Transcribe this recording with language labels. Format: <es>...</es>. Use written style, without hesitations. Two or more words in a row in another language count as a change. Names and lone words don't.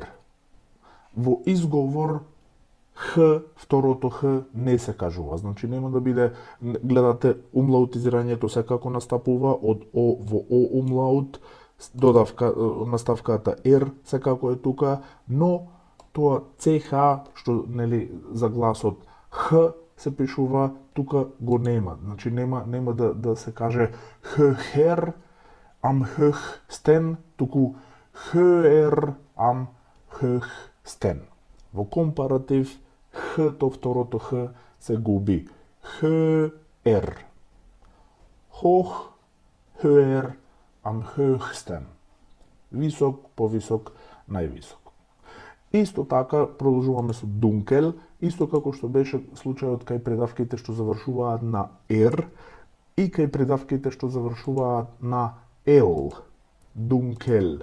<mk>Во изговор второто х не се кажува, значи нема да биде, гледате, умлаутизирањето секако настапува од о во о умлаут, наставката ер секако е тука, но тоа ch што, нели, за гласот х се пишува, тука го нема. Значи нема да се каже</mk> <de>höher am höchsten,</de> <mk>туку</mk> <de>höher am höchsten.</de> <mk>Во компаратив х-то, второто х се губи.</mk> <de>Höher. Hoch, höher, am höchsten.</de> <mk>Висок, повисок, највисок. Исто така продолжуваме со дункел, исто како што беше случајот кај предавките што завршуваат на ер и кај предавките што завршуваат на ел. Дункел.</mk>